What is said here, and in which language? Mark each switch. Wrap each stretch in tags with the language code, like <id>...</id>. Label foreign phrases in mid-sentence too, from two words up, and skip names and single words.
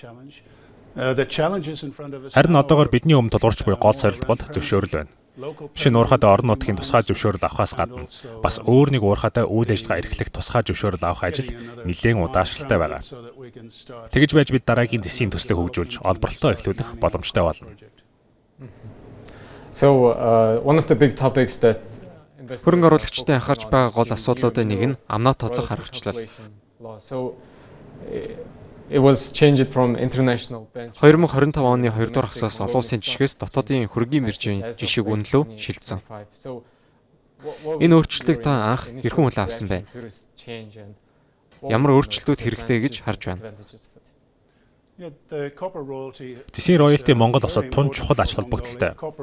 <mn>Харин одоогоор бидний өмнө тулгарч буй гол сорилт бол зөвшөөрөл байна. Шинэ уурхайд орон нутгийн тусгай зөвшөөрөл авахаас гадна бас өөр нэг уурхайтай үйл ажиллагаа эрхлэх тусгай зөвшөөрөл авах ажил нэлээд удаашралтай байгаа. Тэгж байж бид дараагийн зэсийн төслийг хөгжүүлж олборлолтоо эхлүүлэх боломжтой болно.</mn> <en>So one of the big topics that</en> <mn>хөрөнгө оруулагчдын анхаарч байгаа гол асуудлуудын нэг нь амнаа тооцох аргачлал.</mn> <en>So it was changed from international bench.</en> <mn>2025 оны 2 дугаар хагасаас олон улсын жишгээс дотоодын хөрөнгийн биржийн жишг үнэлөө шилжсэн. Энэ өөрчлөлтийг та анх хэрхэн хүлээн авсан бэ? Ямар өөрчлөлтүүд хэрэгтэй гэж харж байна? Зэсийн роялти Монгол улсад тун чухал ач холбогдолтой.</mn>